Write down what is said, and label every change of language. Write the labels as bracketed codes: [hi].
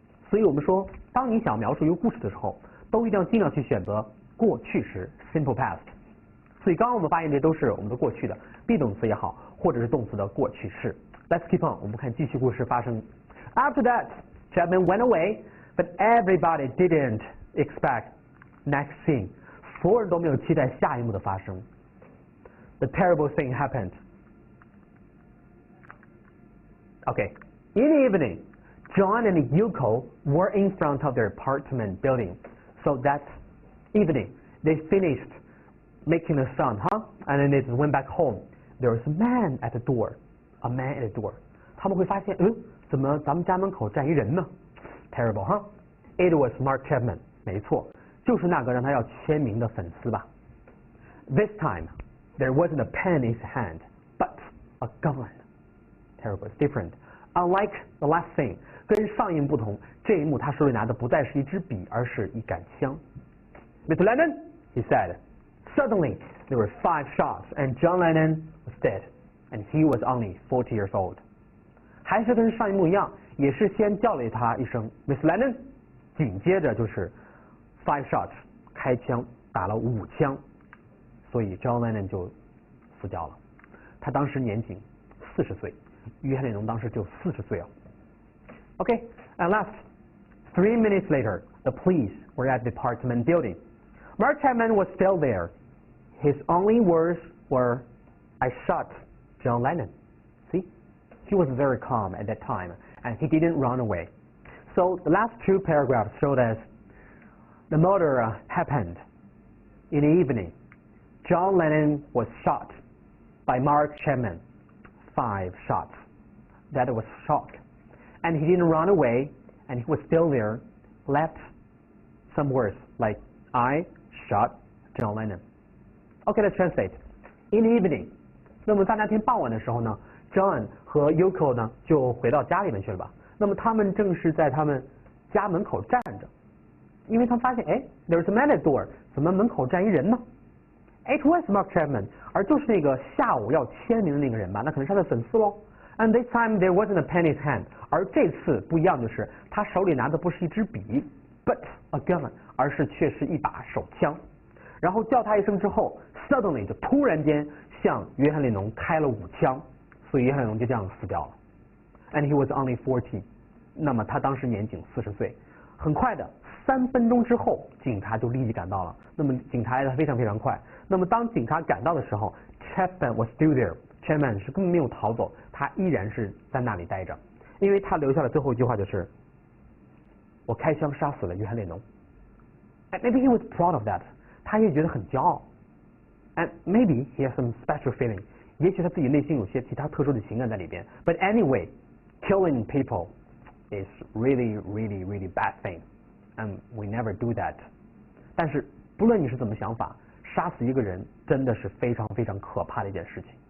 [zh] 所以我们说，当你想描述一个故事的时候，都一定要尽量去选择过去时 [en] simple past。 [zh] 所以刚刚我们发现这都是我们的过去的 be 动词也好，或者是动词的过去式。 [en] Let's keep on， [zh] 我们看继续故事发生。 [en] After that, Chapman went away, but everybody didn't expect next scene。 [zh] 所有人都没有期待下一幕的发生。 [en] The terrible thing happened. Okay, in the evening, John and Yoko were in front of their apartment building. So that evening, they finished making a sound, and then they went back home.There was a man at the door. A man at the door. [zh] 他们会发现，怎么咱们家门口站一人呢 ？ [en] Terrible, huh? It was Mark Chapman. [zh] 没错，就是那个让他要签名的粉丝吧。 [en] This time, there wasn't a pen in his hand, but a gun. Terrible, it's different. Unlike the last scene, [zh] 跟上一幕不同，这一幕他手里拿的不再是一支笔，而是一杆枪。 [en] Mr. Lennon, he said. Suddenly, there were 5 shots, and John Lennon was dead, and he was only 40 years old. [zh] 还是跟上一幕一样，也是先叫了他一声 Miss Lennon， 紧接着就是 [en] 5 shots， [zh] 开枪打了5枪，所以 John Lennon 就死掉了。他当时年仅40岁，约翰列侬当时就40岁哦。 [en] Okay, and last, 3 minutes later, the police were at the apartment building. Mark Chapman was still there. His only words were, "I shot John Lennon." See? He was very calm at that time, and he didn't run away. So the last two paragraphs showed us the murder happened in the evening. John Lennon was shot by Mark Chapman. 5 shots. That was shock. And he didn't run away, and he was still there, left some words like, "I shot John Lennon." Okay, let's translate. In the evening. [zh] 那么在那天傍晚的时候呢 ，John 和 Yoko 呢就回到家里面去了吧。那么他们正是在他们家门口站着，因为他们发现，哎 ， [en] there's a man at the door， [zh] 怎么门口站一人呢 ？ [en] It was Mark Chapman， [zh] 而就是那个下午要签名的那个人吧，那可能是他的粉丝喽。 [en] And this time there wasn't a pen in his hand， [zh] 而这次不一样，就是他手里拿的不是一支笔 ， [en] but a gun， [zh] 而是却是一把手枪。然后叫他一声之后 ，suddenly 就突然间向约翰列侬开了5枪，所以约翰列侬就这样死掉了。 [en] And he was only 40， [zh] 那么他当时年仅40岁。很快的，3分钟之后，警察就立即赶到了。那么警察来的非常非常快。那么当警察赶到的时候 ， [en] Chapman was still there。 [zh] Chapman 是根本没有逃走，他依然是在那里待着，因为他留下的最后一句话就是“我开枪杀死了约翰列侬”。 [en] And maybe he was proud of that， [zh] 他也觉得很骄傲。 [en] And maybe he has some special feeling， [zh] 也许他自己内心有些其他特殊的情感在里边。 [en] But anyway, killing people is really, really, really bad thing, and we never do that. [zh] 但是不论你是怎么想法，杀死一个人真的是非常非常可怕的一件事情。